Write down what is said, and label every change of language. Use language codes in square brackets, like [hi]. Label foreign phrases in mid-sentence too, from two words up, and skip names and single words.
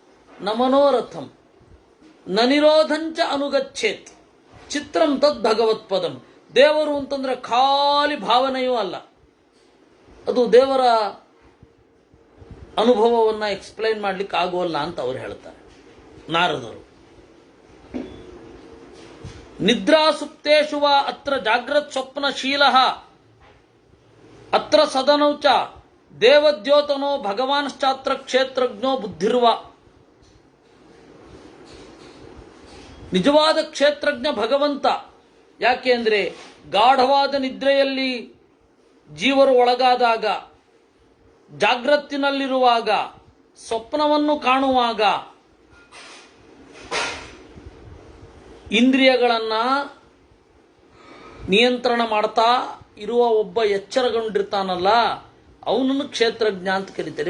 [sa] ನ ಮನೋರಥಂ, ನ ನಿರೋಧಂಚ ಅನುಗಚ್ಚೇತ್ ಚಿತ್ರಂ ತದ್ ಭಗವತ್ಪದಂ. [kn] ದೇವರು ಅಂತಂದ್ರೆ ಖಾಲಿ ಭಾವನೆಯೂ ಅಲ್ಲ, ಅದು ದೇವರ ಅನುಭವವನ್ನು ಎಕ್ಸ್ಪ್ಲೈನ್ ಮಾಡ್ಲಿಕ್ಕೆ ಆಗೋಲ್ಲ ಅಂತ ಅವ್ರು ಹೇಳ್ತಾರೆ ನಾರದರು. [sa] ನಿದ್ರಾಸುಪ್ತೇಶು ವಾ ಅತ್ರ ಜಾಗ್ರತ್ ಸ್ವಪ್ನಶೀಲ ಅತ್ರ ಸದನೌ ಚ ದೇವದ್ಯೋತನೋ ಭಗವಾನ್ಶ್ಚಾತ್ರ ಕ್ಷೇತ್ರಜ್ಞೋ ಬುದ್ಧಿರ್ವ. [kn] ನಿಜವಾದ ಕ್ಷೇತ್ರಜ್ಞ ಭಗವಂತ. ಯಾಕೆ ಅಂದರೆ ಗಾಢವಾದ ನಿದ್ರೆಯಲ್ಲಿ ಜೀವರು ಒಳಗಾದಾಗ, ಜಾಗೃತಿನಲ್ಲಿರುವಾಗ, ಸ್ವಪ್ನವನ್ನು ಕಾಣುವಾಗ ಇಂದ್ರಿಯಗಳನ್ನು ನಿಯಂತ್ರಣ ಮಾಡ್ತಾ ಇರುವ ಒಬ್ಬ ಎಚ್ಚರಗೊಂಡಿರ್ತಾನಲ್ಲ, ಅವನನ್ನು ಕ್ಷೇತ್ರಜ್ಞ ಅಂತ ಕರೀತಾರೆ.